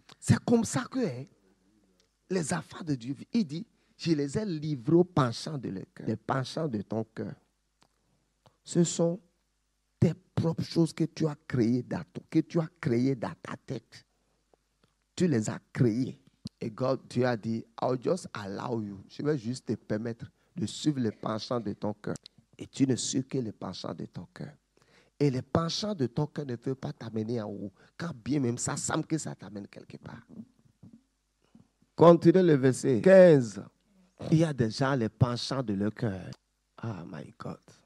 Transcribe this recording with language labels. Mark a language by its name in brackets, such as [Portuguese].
[French] C'est comme ça que les enfants de Dieu, il dit, je les ai livrés au penchant de leur cœur. Les penchants de ton cœur. Ce sont tes propres choses que tu as créées dans ta tête. Tu les as créées. Et Dieu a dit, [English] I'll just allow you. [French] Je vais juste te permettre de suivre les penchants de ton cœur. Et tu ne suis que les penchants de ton cœur. Et les penchants de ton cœur ne peuvent pas t'amener en haut. Quand bien même ça semble que ça t'amène quelque part. Continuez le verset 15. Il y a des gens, les penchants de leur cœur. [English] Oh my God.